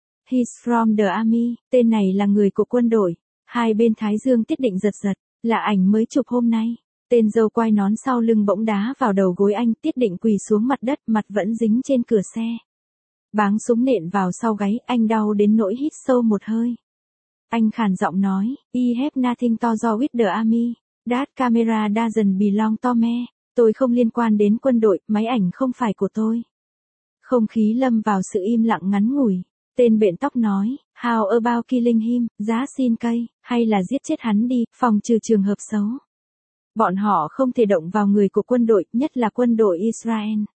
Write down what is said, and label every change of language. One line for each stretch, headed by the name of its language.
English: He's from the army,
Vietnamese: tên này là người của quân đội. Hai bên thái dương Thiết Định giật giật, là ảnh mới chụp hôm nay. Tên dâu quay nón sau lưng bỗng đá vào đầu gối anh, Thiết Định quỳ xuống mặt đất, mặt vẫn dính trên cửa xe. Báng súng nện vào sau gáy, anh đau đến nỗi hít sâu một hơi. Anh khàn giọng nói,
English: "I have nothing to do with the army. That camera doesn't belong to me.
Vietnamese: Tôi không liên quan đến quân đội, máy ảnh không phải của tôi." Không khí lâm vào sự im lặng ngắn ngủi. Tên bện tóc nói,
English: how about killing him,
Vietnamese: giá xin cây, hay là giết chết hắn đi, phòng trừ trường hợp xấu. Bọn họ không thể động vào người của quân đội, nhất là quân đội Israel.